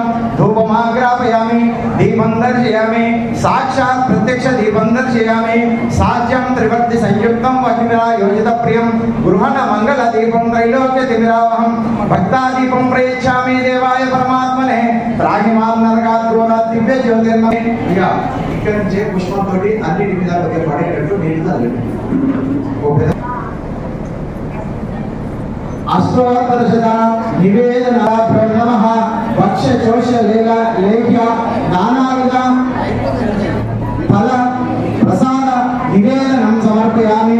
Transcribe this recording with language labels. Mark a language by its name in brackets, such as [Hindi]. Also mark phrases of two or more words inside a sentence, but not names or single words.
[Sanskrit] धूपमाग्रापयामि, दीपं दर्शयामि, साक्षात् प्रत्यक्ष दीपं दर्शयामि. साज्यं त्रिवर्ति संयुक्तं वह्निना योजितप्रियं गृहण मङ्गलदीपं त्रैलोक्यतिमिरावहं भक्तादीपं प्रयच्छामि देवाय परमात्मने. राहिमां नरकाद्रोणात् दिव्य ज्योतिर्मये. [Telugu] ఇక ఇక్కడ నుంచి పుష్పంతోటి అన్నిటి మీద పడేటట్టు నీళ్లు చల్లండి. [Sanskrit] అష్టోత్తరశత నివేదనాభ్యో నమః. భక్ష చోష లేఖ్య నానావిధ ఫల ప్రసాద నివేదనం సమర్పయామి.